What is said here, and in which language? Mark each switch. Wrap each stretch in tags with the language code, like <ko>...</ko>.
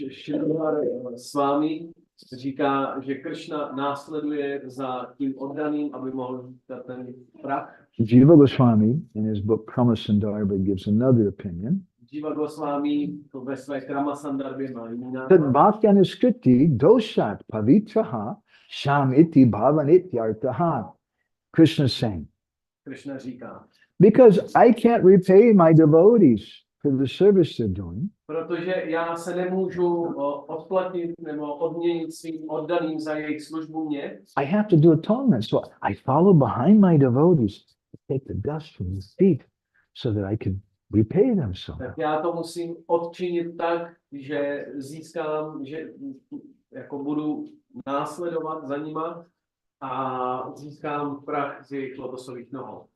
<cs>Srila Swami říká, že Krishna následuje za tím oddaným, aby mohl získat ten prach.</cs> <en>Jiva Goswami, in his book Krama Sandarbha, gives another opinion.</en> <cs>Jiva Goswami to ve své Krama Sandarbhě má jiný</cs> <en>That</en> <cs>názor.</cs> <sa>Bhakti doshat pavitraha sham iti bhavanit yartaha.</sa> <en>Krishna saying,</en> <cs>Krishna říká,</cs> <en>because I can't repay my devotees for the service they're doing,</en> <cs>protože já se nemůžu odplatit nebo odměnit svým oddaným za jejich službu mě,</cs> <en>I have to do atonement. So I follow behind my devotees to take the dust from the feet so that I can repay them somehow.</en> <cs>tak já to musím odčinit tak, že získám, že jako budu následovat za nima a získám prach z jejich lotosových nohou.</cs>